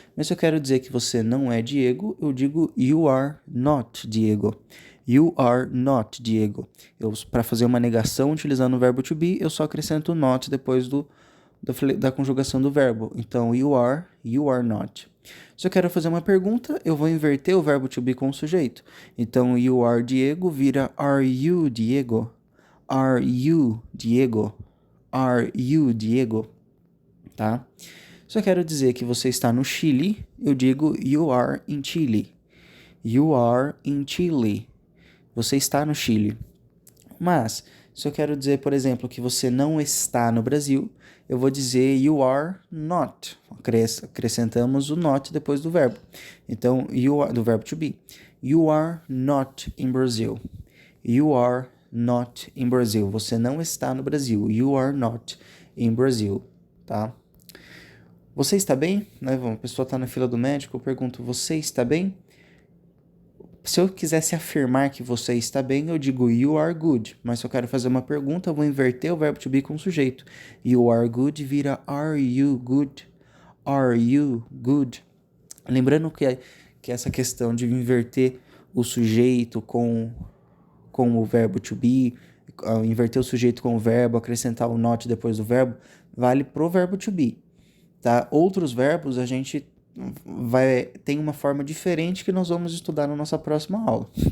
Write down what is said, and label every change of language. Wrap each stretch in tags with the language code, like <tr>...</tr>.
<pt>Mas se eu quero dizer que você não é Diego, eu digo</pt> <en>you are not Diego. You are not Diego.</en> <pt>Para fazer uma negação utilizando o verbo to be, eu só acrescento not depois da conjugação do verbo. Então,</pt> <en>you are not.</en> <pt>Se eu quero fazer uma pergunta, eu vou inverter o verbo to be com o sujeito.</pt> <en>Então, you are Diego vira are you Diego? Are you Diego? Are you Diego? Tá?</en> <pt>Se eu quero dizer que você está no Chile, eu digo</pt> <en>you are in Chile. You are in Chile.</en> <pt>Você está no Chile. Mas, se eu quero dizer, por exemplo, que você não está no Brasil, eu vou dizer</pt> <en>you are not.</en> <pt>Acrescentamos o not depois do verbo. Então, do verbo</pt> <en>to be. You are not in Brazil. You are not in Brazil.</en> <pt>Você não está no Brasil.</pt> <en>You are not in Brazil.</en> <pt>Tá? Você está bem? Né? Uma pessoa está na fila do médico, eu pergunto, você está bem? Se eu quisesse afirmar que você está bem, eu digo</pt> <en>you are good.</en> <pt>Mas se eu quero fazer uma pergunta, eu vou inverter o verbo to be com o sujeito.</pt> <en>You are good vira are you good? Are you good?</en> <pt>Lembrando que essa questão de inverter o sujeito com o verbo to be, inverter o sujeito com o verbo, acrescentar o not depois do verbo, vale pro verbo to be. Tá? Outros verbos a gente tem uma forma diferente que nós vamos estudar na nossa próxima aula.</pt>